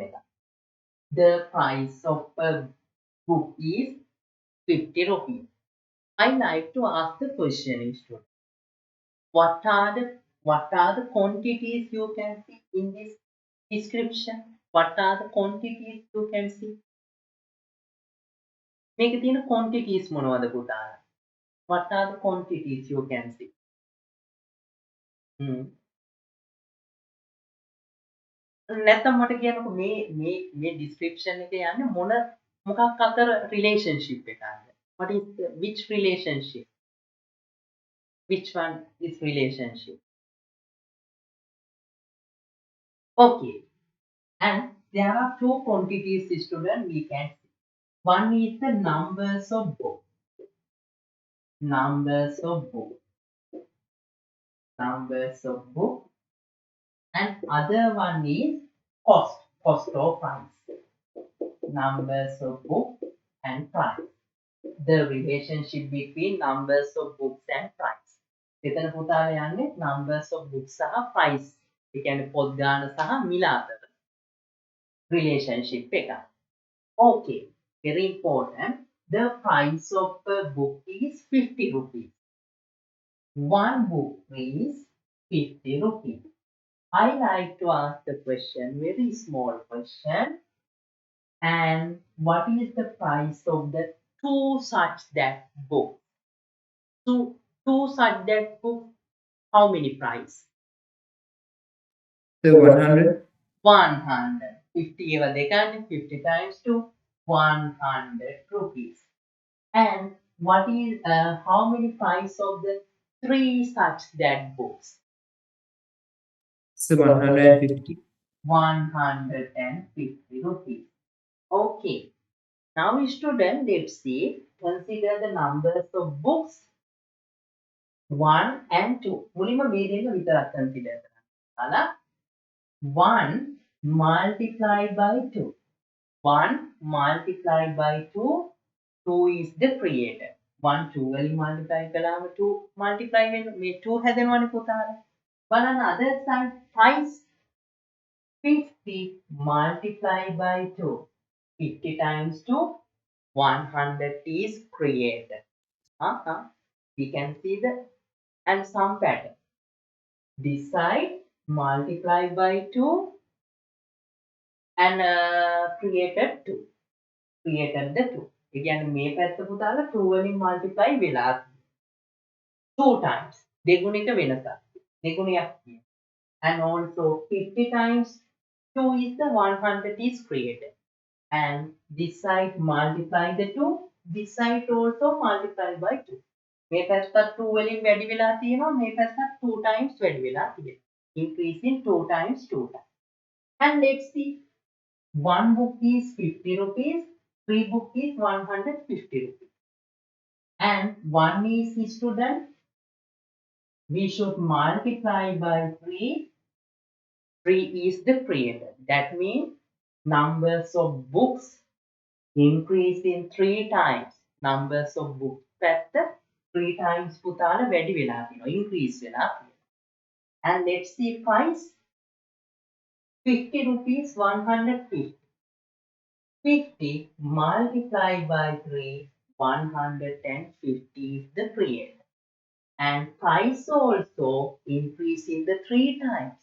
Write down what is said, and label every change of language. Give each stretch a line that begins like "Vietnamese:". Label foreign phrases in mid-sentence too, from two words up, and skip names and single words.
English: The price of a book is 50 rupees. I like to ask the question, student. What are the quantities you can see in this description? What are the quantities you can see?
Sinhala: මේකේ තියෙන quantities මොනවද පුතාලා?
English: What are the quantities you can see?
Sinhala: නැත්නම් මට කියන්නකෝ මේ description එකේ යන්නේ මොකක් අතර relationship එකක්ද?
English: What is which relationship? Which one is relationship? Okay, and there are two quantities, student, we can see. One is the numbers of book. Numbers of book. And other one is cost or price. Numbers of book and price. The relationship between numbers of books and price.
Sinhala: එතන පුතාලා යන්නේ
English: numbers of books
Sinhala: සහ price. ඒ කියන්නේ පොත් ගාන සහ මිල අතර relationship එක.
English: Okay, very important. The price of a book is 50 rupees. One book is 50 rupees. I like to ask the question, very small question. And what is the price of the two such that book? Two such that book, how many price? So 100.
Sinhala: 100. 50 ඒවා දෙකන්නේ
English: 50 times 2, 100 rupees. And what is how many price of the 3 such that books. It's 150. 150 rupees. Okay. Now, student, let's see. Consider the numbers of books 1 and 2.
Sinhala: මුලින්ම මේ දෙක විතරක් consider කරන්න.
English: 1 multiplied by 2. 1 multiplied by 2. 2 is the creator.
Sinhala: 1 2 වලින් multiply කළාම 2 multiply වෙන මේ 2 හැදෙනවනේ පුතාලා.
English: බලන්න other side 5 50 multiplied by 2. 50 times 2 100 is created. We can see the and some pattern. This side multiplied by 2 and created 2. Created the 2.
Sinhala: ඒ කියන්නේ මේ පැත්ත පුතාලා 2 වලින් multiply වෙලා 2 times. දෙගුණික වෙනසක්. දෙගුණයක් තියෙනවා.
English: And also 50 times 2 is the 100 is created. And this side multiply the 2. This side also multiply by 2.
Sinhala: මේ පැත්තත් 2 වලින් වැඩි වෙලා තියෙනවා. මේ පැත්තත් 2 times වැඩි වෙලා තියෙනවා.
English: Increasing 2 times 2 times. And let's see. One book is 50 rupees. 3 book is 150 rupees. And 1 is student. We should multiply by 3. 3 is the creator. That means numbers of books increase in 3 times. Numbers of books
Sinhala: පැත්ත 3 times පුතාල වැඩි වෙලා තියෙනවා. Increase වෙලා තියෙනවා.
English: And let's see price. 50 rupees 150. 50 multiplied by 3. 150 is the creator. And price also increase in the 3 times.